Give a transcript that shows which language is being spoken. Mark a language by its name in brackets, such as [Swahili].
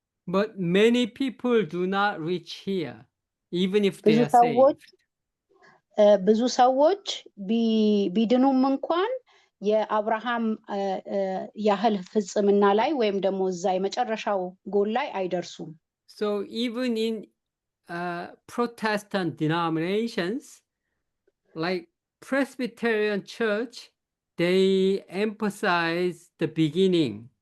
[English] But many people do not reach here, even if they are saved. [Amharic] ብዙ ሰዎች ቢድኑም እንኳን የአብርሃም ያህል ፍጽምና ላይ ወይም ደግሞ እዛ የመጨረሻው ጎል ላይ አይደርሱም። [English] So even in Protestant denominations, like Presbyterian Church, they emphasize the beginning.